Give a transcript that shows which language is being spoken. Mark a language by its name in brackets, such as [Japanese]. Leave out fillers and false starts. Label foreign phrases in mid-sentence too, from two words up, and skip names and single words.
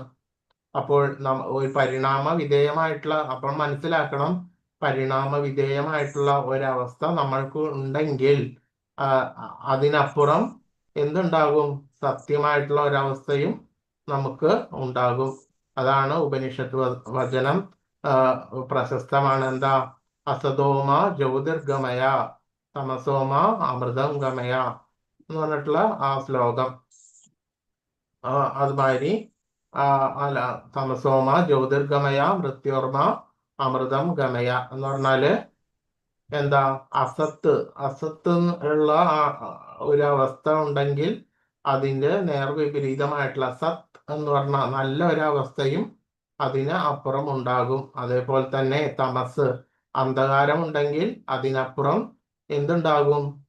[Malayalam] അപ്പോൾ ഒരു പരിണാമ വിധേയമായിട്ടുള്ള, അപ്പോൾ മനസ്സിലാക്കണം, പരിണാമ വിധേയമായിട്ടുള്ള ഒരവസ്ഥ നമ്മൾക്ക് ഉണ്ടെങ്കിൽ അതിനപ്പുറം എന്തുണ്ടാകും? സത്യമായിട്ടുള്ള ഒരവസ്ഥയും നമുക്ക് ഉണ്ടാകും. അതാണ് ഉപനിഷത്ത് വചനം പ്രശസ്തമാണ്. എന്താ? [Sanskrit] അസതോമ ജ്യോതിർഗമയ തമസോമ അമൃതം ഗമയ [Malayalam] എന്ന് പറഞ്ഞിട്ടുള്ള ആ ശ്ലോകം. അതുമാതിരി അല്ല, [Sanskrit] തമസോമ ജ്യോതിർഗമയ മൃത്യോർമ അമൃതം ഗമയ [Malayalam] എന്ന് പറഞ്ഞാല് എന്താ? അസത്ത് ഉള്ള ഒരു അവസ്ഥ ഉണ്ടെങ്കിൽ അതിന്റെ നേർവിപരീതമായിട്ടുള്ള സത്ത് എന്ന് പറഞ്ഞ നല്ല ഒരവസ്ഥയും അതിന് അപ്പുറം ഉണ്ടാകും. അതേപോലെ തന്നെ തമസ്, അന്ധകാരം ഉണ്ടെങ്കിൽ അതിനപ്പുറം എന്തുണ്ടാകും?